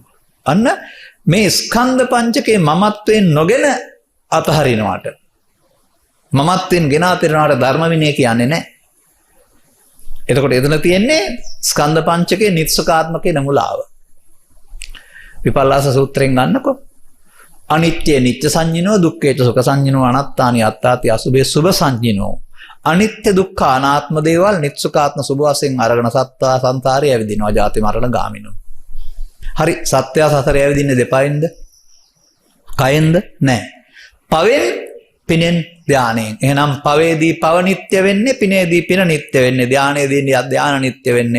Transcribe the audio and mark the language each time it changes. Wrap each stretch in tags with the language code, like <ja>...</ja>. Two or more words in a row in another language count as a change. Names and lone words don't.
<si>අන්න මේ ස්කන්ධ පංචකේ මමත්වෙන් නොගෙන අතහරිනවාට, මමත්වෙන් ගෙන අතහරිනවාට ධර්ම විනය කියන්නේ නැහැ. එතකොට එතන තියෙන්නේ ස්කන්ධ පංචකේ නිත්සකාත්මකේ නමුලාව. විපල්ලාස සූත්‍රයෙන් ගන්නකො.</si> <pi>අනිත්‍ය නිත්‍ය සංඤිනෝ, දුක්ඛේච සුඛ සංඤිනෝ, අනාත්තානි අත්තාති අසුභේ සුභ සංඤිනෝ.</pi> <si>අනිත්‍ය දුක්ඛ අනාත්ම දේවල් නිත්සුකාත්ම සුභ වශයෙන් අරගෙන සත්තා සංසාරේ ඇවිදිනවා</si> <pi>ජාති මරණ ගාමිනෝ.</pi> <si>හරි, සත්‍යය සසරේ ඇවිදින්නේ දෙපයින්ද? කයෙන්ද? නැහැ. පවෙන්, පිනෙන්, ධානයෙන්. එහෙනම් පවේදී පව නිත්‍ය වෙන්නේ, පිනේදී පින නිත්‍ය වෙන්නේ, ධානයේදී ධාන නිත්‍ය වෙන්නේ.</si>